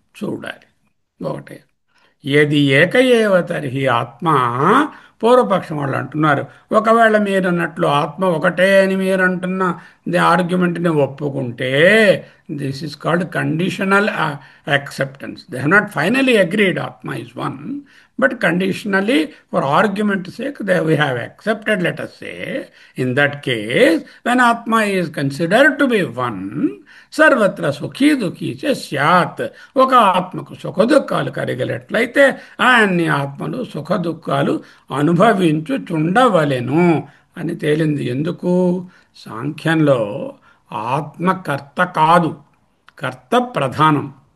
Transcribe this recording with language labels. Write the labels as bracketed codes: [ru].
[te] చూడాలి ఒకటే. [sa] ఏది ఏక ఏవ తర్హి ఆత్మ, [te] పూర్వపక్షం వాళ్ళు అంటున్నారు, ఒకవేళ మీరు అన్నట్లు ఆత్మ ఒకటే అని మీరు అంటున్న ఆర్గ్యుమెంట్ని ఒప్పుకుంటే, [en] This is called conditional acceptance. They have not finally agreed Atma is one, but conditionally, for argument's sake, we have accepted, let us say. In that case, when Atma is considered to be one, [sa] సర్వత్ర సుఖీ దుఃఖీ చ స్యాత్. [te] ఒక ఆత్మకు సుఖ దుఃఖాలు కలిగినట్లయితే అన్ని ఆత్మలు సుఖ దుఃఖాలు అనుభవించుచుండవలెను అని తేలింది. ఎందుకు? సాంఖ్యంలో ఆత్మకర్త కాదు, కర్త ప్రధానం.